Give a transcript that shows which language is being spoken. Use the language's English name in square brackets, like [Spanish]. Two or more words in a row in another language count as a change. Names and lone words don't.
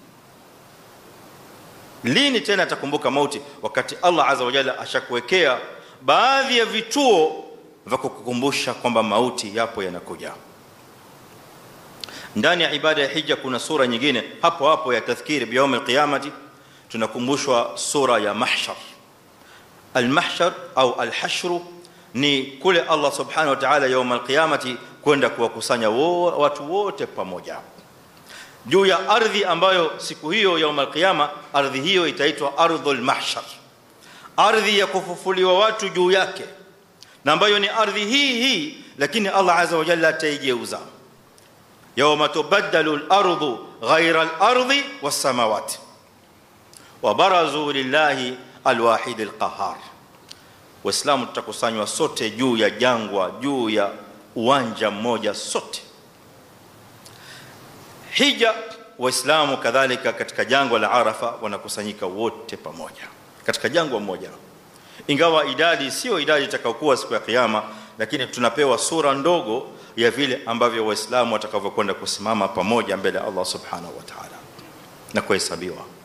[Swahili] Lini tena atakumbuka mauti? Wakati Allah [Arabic] عز وجل [Swahili] ashakuwekea baadhi ya vituo vya kukukumbusha kwamba mauti yapo yanakuja. Ndani ya ibada ya hija kuna sura nyingine hapo hapo ya [Arabic] تذكير بيوم القيامة. [Swahili] Tunakumbushwa sura ya mahshar. Al-mahshar au al-hashr ni kule [Arabic] الله سبحانه وتعالى يوم القيامة [Swahili] kwenda kuwakusanya watu wote pamoja. juu ya ardhi ambayo siku hiyo ya al-qiyama ardhi hiyo itaitwa [Arabic] أرض المحشر, [Swahili] ardhi ya kufufuliwa watu juu yake, na ambayo ni ardhi hii lakini Allah [Arabic] عز وجل [Swahili] ataigeuza. [Arabic] يوم تبدل الأرض غير الأرض والسماوات وبرزوا لله الواحد القهار. [Swahili] Waislamu tutakusanywa sote juu ya jangwa, juu ya uwanja mmoja sote. Hija, Waislamu kadhalika katika jangwa la Arafa wanakusanyika wote pamoja katika jangwa moja, ingawa idadi sio idadi itakayokuwa siku ya kiyama, lakini tunapewa sura ndogo ya vile ambavyo Waislamu watakavyokwenda kusimama pamoja mbele ya Allah [Arabic] سبحانه وتعالى [Swahili] na kuhesabiwa.